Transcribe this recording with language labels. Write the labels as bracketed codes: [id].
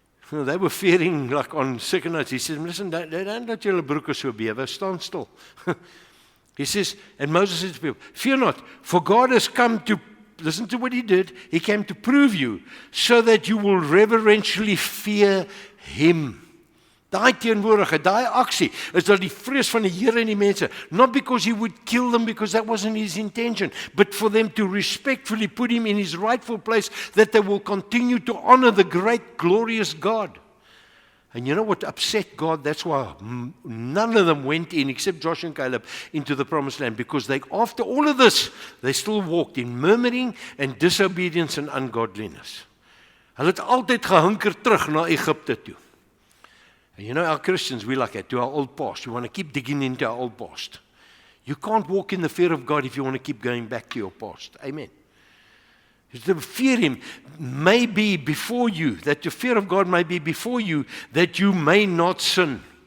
[en] They were fearing like on second nights. He says, listen, don't let [af] julle broeke so bewe, [en] stand still. He says, and Moses said to people, fear not, for God has come to, listen to what he did, he came to prove you, so that you will reverentially fear him. [af] Daai teenwoordigheid, daai aksie, is dat die vrees van die Here in die mense. [en] Not because he would kill them, because that wasn't his intention, but for them to respectfully put him in his rightful place, that they will continue to honor the great, glorious God. And you know what upset God? That's why none of them went in, except Joshua and Caleb, into the promised land. Because they, after all of this, they still walked in murmuring and disobedience and ungodliness. [af] Hulle het altyd gehunker terug na Egypte toe. [en] And you know, our Christians, we like that, to our old past. We want to keep digging into our old past. You can't walk in the fear of God if you want to keep going back to your past. Amen. To fear Him may be before you, that the fear of God may be before you, that you may not sin.